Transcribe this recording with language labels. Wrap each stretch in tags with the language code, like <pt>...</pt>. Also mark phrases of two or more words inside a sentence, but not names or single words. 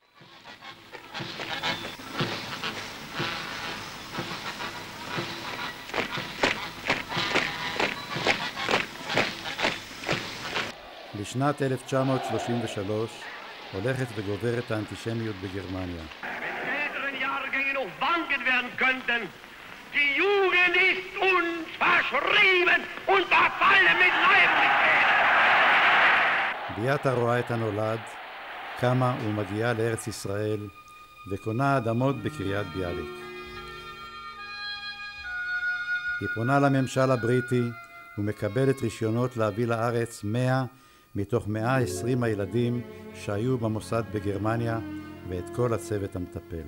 <he>בשנת 1933 הולכת וגוברת האנטישמיות בגרמניה.</he> <de>Die Jugend ist uns verschrieben und verfallen mit Leiblichkeit.</de> <he>ביאטה רואה את הנולד, קמה ומגיעה לארץ ישראל וקונה אדמות בקריית ביאליק. היא פונה לממשל הבריטי ומקבלת רישיונות להביא לארץ 100 מתוך 120 הילדים שהיו במוסד בגרמניה ואת כל הצוות המטפל.</he>